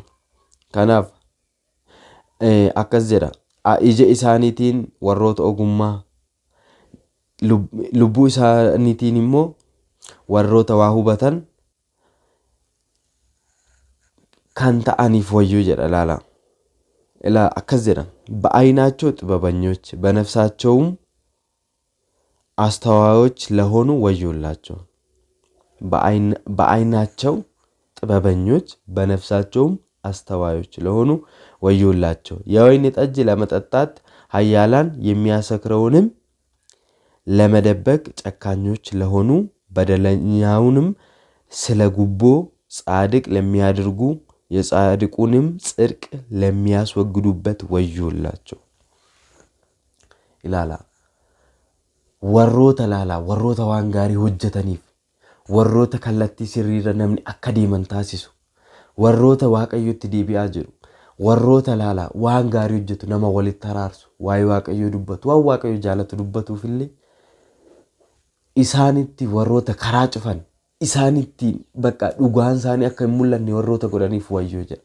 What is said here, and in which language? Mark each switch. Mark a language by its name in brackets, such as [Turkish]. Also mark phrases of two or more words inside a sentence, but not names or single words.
[Oromo] Kanaaf akkas jedha, ija isaaniitiin warroota ogummaa, lubbuu isaaniitiin immoo warroota waa hubatan kan ta'aniif wayyoo jedha. Ilaa akkas jedha, [Amharic] በዓይናቸው ጥበበኞች በነፍሳቸውም አስተዋዮች ለሆኑ ወዮላቸው። በዓይናቸው ጥበበኞች በነፍሳቸውም አስተዋዮች ለሆኑ ወዮላቸው። የወይን ጠጅ ለመጠጣት ኃያላን የሚያሰክረውንም ለመደበቅ ጨካኞች ለሆኑ በደለኛውንም ስለ ጉቦ ጻድቅ ለሚያደርጉ የጻድቁንም ጽድቅ ለሚያስወግዱበት ወዮላቸው [Oromo] ይላል። warroota waan gaarii hojjetaniif, warroota kallattii sirriirra namni akka deeman taasisu, warroota Waaqayyotti deebi'aa jiru, warroota waan gaarii hojjetu, nama walitti araarsu, waa'ee Waaqayyoo dubbatu, waan Waaqayyo jaalatu dubbatuufillee isaanitti warroota karaa cufan, isaanitti bakka dhugaan isaanii akka hin mul'anne warroota godhaniif wayyoo jedha.